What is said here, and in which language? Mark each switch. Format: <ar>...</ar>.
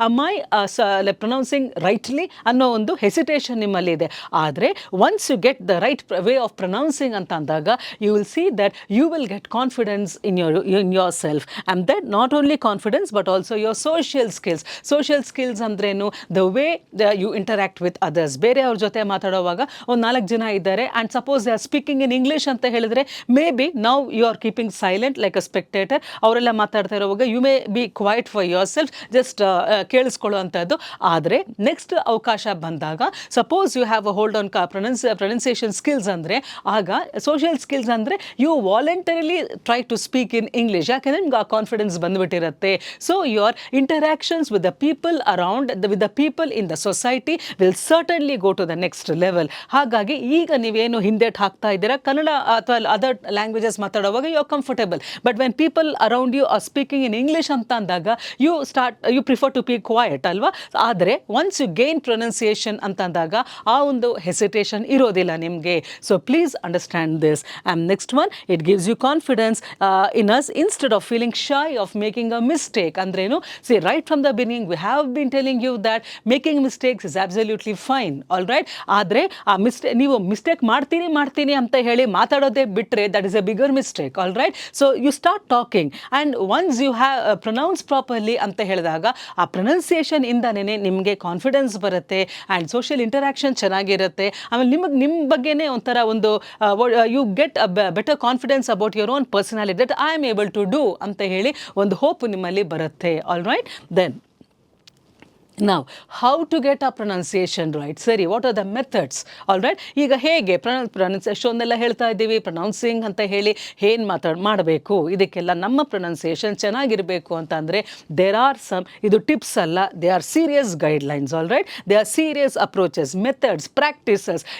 <en>my pronouncing rightly</en> <kn>ಅನ್ನೋ ಒಂದು hesitation ನಿಮ್ಮಲ್ಲಿ ಇದೆ. ಆದರೆ</kn> <en>once you get the right way of pronouncing</en> <kn>ಅಂತ ಅಂದಾಗ</kn> <en>you will see that you will get confidence in yourself, and that not only confidence but also your social skills</en> <kn>ಅಂದ್ರೇನು,</kn> <en>the way you interact with others.</en> <kn>ಬೇರೆ ಅವ್ರ ಜೊತೆ ಮಾತಾಡೋವಾಗ ಒಂದು 4 ಜನ ಇದ್ದಾರೆ</kn> <en>and suppose they are speaking in English</en> <kn>ಅಂತ ಹೇಳಿದ್ರೆ</kn> <en>Maybe now you are keeping silent like a spectator.</en> <kn>ಅವರೆಲ್ಲ ಮಾತಾಡ್ತಾ ಇರೋವಾಗ</kn> <en>you may be quiet for yourself, just</en> <kn>ಕೇಳಿಸ್ಕೊಳ್ಳುವಂಥದ್ದು. ಆದರೆ ನೆಕ್ಸ್ಟ್ ಅವಕಾಶ ಬಂದಾಗ</kn> <en>suppose you have a hold on pronunciation skills</en> <kn>ಅಂದರೆ ಆಗ social skills ಅಂದರೆ</kn> <en>You voluntarily try to speak in English.</en> <kn>ಯಾಕೆಂದರೆ ನಿಮ್ಗೆ ಆ confidence ಬಂದುಬಿಟ್ಟಿರುತ್ತೆ.</kn> <en>So your interactions with the people around with the people in the society will certainly go to the next level.</en> <kn>ಹಾಗಾಗಿ ಈಗ ನೀವೇನು ಹಿಂದೇಟ್ ಹಾಕ್ತಾ ಇದ್ದೀರಾ ಕನ್ನಡ ಅಥವಾ</kn> <en>other languages</en> <kn>ಮಾತಾಡುವಾಗ</kn> <en>you are comfortable, but when people around you are speaking in English</en> <kn>ಅಂತ ಅಂದಾಗ</kn> <en>you prefer to be quiet</en> <kn>ಅಲ್ವಾ. ಆದರೆ</kn> <en>once you gain pronunciation</en> <kn>ಅಂತಂದಾಗ ಆ ಒಂದು ಹೆಸಿಟೇಷನ್ ಇರೋದಿಲ್ಲ ನಿಮಗೆ.</kn> <en>So please understand this. And next one, it gives you confidence in us instead of feeling shy of making a mistake.</en> <kn>Andrenu,</kn> <en>see, right from the beginning we have been telling you that making mistakes is absolutely fine, all right.</en> <kn>Adre a mistake ನೀವು mistake ಮಾಡ್ತೀನಿ ಅಂತ ಹೇಳಿ ಮಾತಾಡೋದೇ ಬಿಟ್ಟರೆ</kn> <en>that is a bigger mistake, all right. So you start talking and once you have pronounce properly</en> <kn>ಅಂತ ಹೇಳಿದಾಗ ಆ pronunciation ಇಂದನೇ ನಿಮಗೆ confidence ಬರುತ್ತೆ ಆ್ಯಂಡ್ ಸೋಷಿಯಲ್ ಇಂಟರಾಕ್ಷನ್ ಚೆನ್ನಾಗಿರುತ್ತೆ. ಆಮೇಲೆ ನಿಮ್ಮ ಬಗ್ಗೆನೇ ಒಂಥರ ಒಂದು</kn> <en>you get a better confidence about your own personality that I am able to do</en> <kn>ಅಂತ ಹೇಳಿ ಒಂದು ಹೋಪ್ ನಿಮ್ಮಲ್ಲಿ ಬರುತ್ತೆ.</kn> <en>All right. Then now how to get a pronunciation right? ಸರಿ, what are the methods?</en> <kn>all right, ಈಗ ಹೇಗೆ pronunciation ಎಲ್ಲ ಹೇಳ್ತಾ ಇದ್ದೀವಿ, ಪ್ರೊನೌನ್ಸಿಂಗ್ ಅಂತ ಹೇಳಿ ಏನು ಮಾಡಬೇಕು, ಇದಕ್ಕೆಲ್ಲ ನಮ್ಮ ಪ್ರೊನೌನ್ಸಿಯೇಷನ್ ಚೆನ್ನಾಗಿರಬೇಕು ಅಂತ ಅಂದರೆ</kn> <en>there are some,</en> <kn>ಇದು ಟಿಪ್ಸ್ ಅಲ್ಲ,</kn> <en>They are serious guidelines. All right, they are serious approaches, methods, practices.</en>